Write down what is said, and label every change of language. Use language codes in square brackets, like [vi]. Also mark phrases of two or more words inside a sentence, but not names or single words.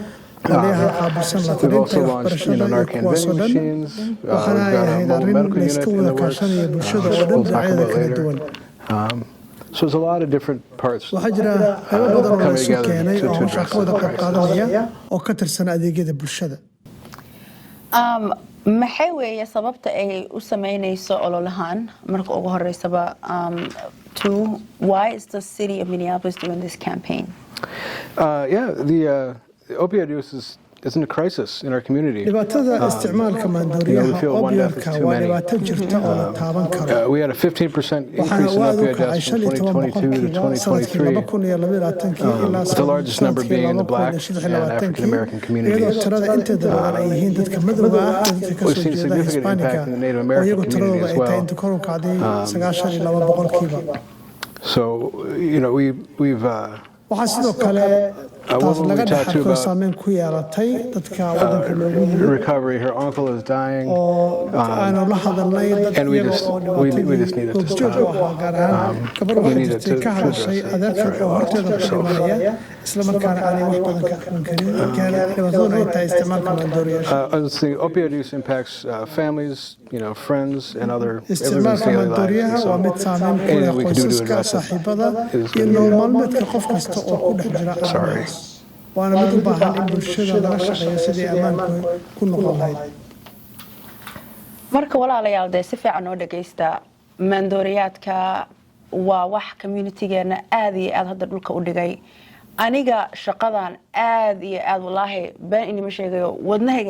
[en] We've also launched Narcan vending machines. We've got a mobile medical unit in the works. We'll talk about later. So there's a lot of different parts coming together to address it. [so] maxay weeye sababta ay u sameynayso ololahan marka ugu horeysaba [en] why is the City of Minneapolis doing this campaign? The opioid use is in a crisis in our community. [so] dhibaatada isticmaalka maandooriyaha opioidka waa dhibaato jirta oo la taaban karo. [en] We had a 15% increase in opioid deaths from 2022 to 2023, with the largest number being in the Black and African American communities. We've seen significant impact in the Native American community as well. So, we've [so] waxaa sidoo kale taas laga dhaxalko saameyn ku yeelatay dadka wadanka loogu yiri [en] recovery. Her uncle is dying, [so] aanu la hadalnay [en] and we just needed to stop. We needed to address it. [so] adeerka horteeda ku dhimanaya isla markaana aanay wax badan ka qaban karin dhibaatada ay tahay isticmaalka maandooriyaha. [en] The opioid use impacts families, friends, and other [so] isticmaalka maandooriyaha waa mid saameyn ku leh qoysaska saaxiibada iyo nolol maalmeedka qof kasta oo ku dhex jira. waana mid u baahan in bulshada laga shaqeeyo sidii ammaanku ku noqon lahayd. marka walaalayaal si fiican oo dhageysta maandooriyaadka waa wax communitygeena aad iyo aad hadda dhulka u dhigay aniga shaqadan aad iyo aad wallaahi been inima sheegayo wadnahayga